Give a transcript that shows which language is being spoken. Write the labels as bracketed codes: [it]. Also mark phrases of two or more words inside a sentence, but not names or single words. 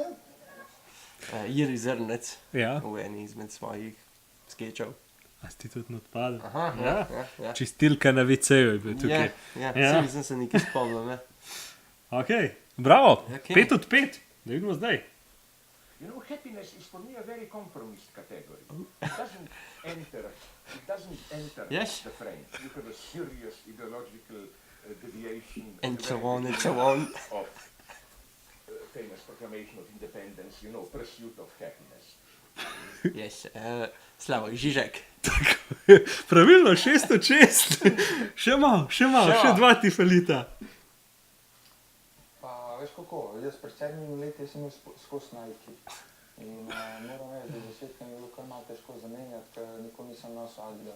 [sl] Jiri Zrnec Ja. v eni izmed svojih skečev. A si ti tudi odpadel? Aha, ja. Čistilka na WC-ju je bil tukaj. Ja. Sem se nekaj spomnil, ne? Ok, bravo. Okay. 5 od 5. Da vidimo zdaj. [en] You know, happiness is for me a very compromised category. It doesn't enter Yes. the frame. You have a serious ideological deviation And at the so very on and beginning so on. of famous proclamation of independence, you know, pursuit of happiness. Yes, Slavoj Žižek. [sl] Pravilno, 6 od 6. Še malo, še 2 ti falita. Pa veš kako, jaz pred 7 leti sem imel skozi Nike. In moram reči, da začetke mi je bilo kar malo težko zamenjati, ker nikoli nisem nosil Adidas.